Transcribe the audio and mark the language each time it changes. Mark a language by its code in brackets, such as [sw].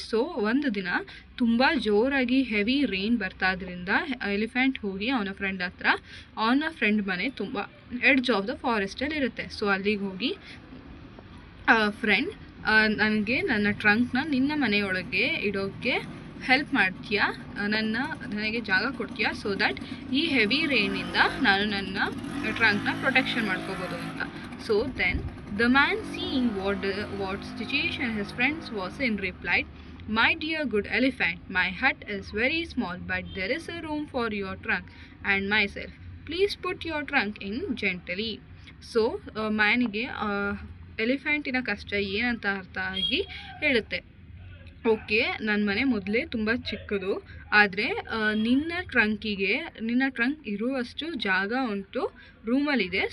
[kn] So ಒಂದು ದಿನ ತುಂಬ ಜೋರಾಗಿ ಹೆವಿ ರೈನ್ ಬರ್ತಾದ್ರಿಂದ ಎಲಿಫೆಂಟ್ ಹೋಗಿ ಅವನ ಫ್ರೆಂಡ್ ಮನೆ ತುಂಬ ಎಡ್ಜ್ ಆಫ್ ದ ಫಾರೆಸ್ಟಲ್ಲಿ ಇರುತ್ತೆ. ಸೊ ಅಲ್ಲಿಗೆ ಹೋಗಿ ಫ್ರೆಂಡ್, ನನಗೆ ನನ್ನ ಟ್ರಂಕ್ನ ನಿನ್ನ ಮನೆಯೊಳಗೆ ಇಡೋಕ್ಕೆ ಹೆಲ್ಪ್ ಮಾಡ್ತೀಯಾ, ನನಗೆ ಜಾಗ ಕೊಡ್ತೀಯಾ, ಸೊ ದ್ಯಾಟ್ ಈ ಹೆವಿ ರೈನಿಂದ ನಾನು ನನ್ನ ಟ್ರಂಕ್ನ ಪ್ರೊಟೆಕ್ಷನ್ ಮಾಡ್ಕೋಬೋದು ಅಂತ. [en] So then the man, seeing what situation his friends was in, replied, "My dear good elephant, my hut is very small, but there is a room for your trunk and myself. Please put your trunk in gently." [kn] So ಮ್ಯಾನಿಗೆ ಎಲಿಫೆಂಟಿನ ಕಷ್ಟ ಏನಂತ ಅರ್ಥ ಆಗಿ ಹೇಳುತ್ತೆ, okay, ನನ್ನ ಮನೆ ಮೊದಲೇ ತುಂಬ ಚಿಕ್ಕದು, ಆದರೆ ನಿನ್ನ ಟ್ರಂಕ್ ಇರುವಷ್ಟು ಜಾಗ ಉಂಟು, ರೂಮಲ್ಲಿದೆ.